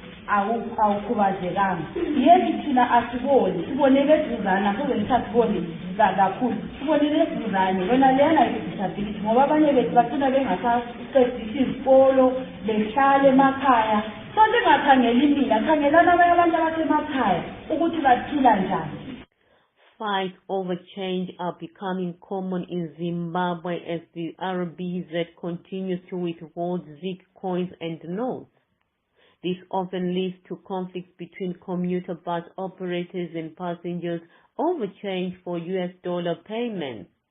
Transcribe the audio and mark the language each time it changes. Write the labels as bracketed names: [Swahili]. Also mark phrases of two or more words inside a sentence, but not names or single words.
[North Ndebele] awukhubazekanga yena thina asiboni sibonele eduzana kuze ngisasiboni kakhulu sibonele eduzane yona lena i-disability ngoba abanye bethu bagcina bengasaqedisi izikolo behlale emakhaya so lingakhangeli mina khangelana abanye abantu abasemakhaya ukuthi baphila njani. [English] Fights over change are becoming common in Zimbabwe as the RBZ continues to withhold ZiG coins and notes. This often leads to conflicts between commuter bus operators and passengers over change for US dollar payments.